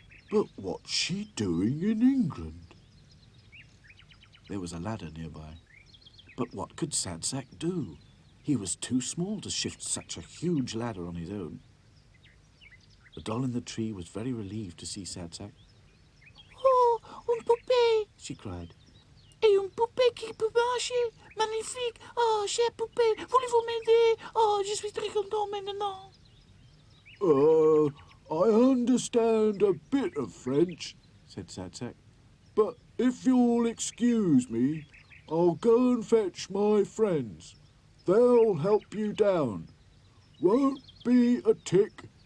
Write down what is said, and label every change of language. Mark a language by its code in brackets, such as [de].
[en] But what's she doing in England? There was a ladder nearby. But what could Sad Sack do? He was too small to shift such a huge ladder on his own. The doll in the tree was very relieved to see Sad Sack. [fr] Oh, un poupée, [en] she cried. [fr] Et un poupée qui peut marcher. Magnifique. Oh, chère poupée, voulez-vous m'aider? Oh, je suis très content maintenant. [en] I understand a bit of French, said Sad Sack. But if you'll excuse me, I'll go and fetch my friends. They'll help you down. Won't be a tick.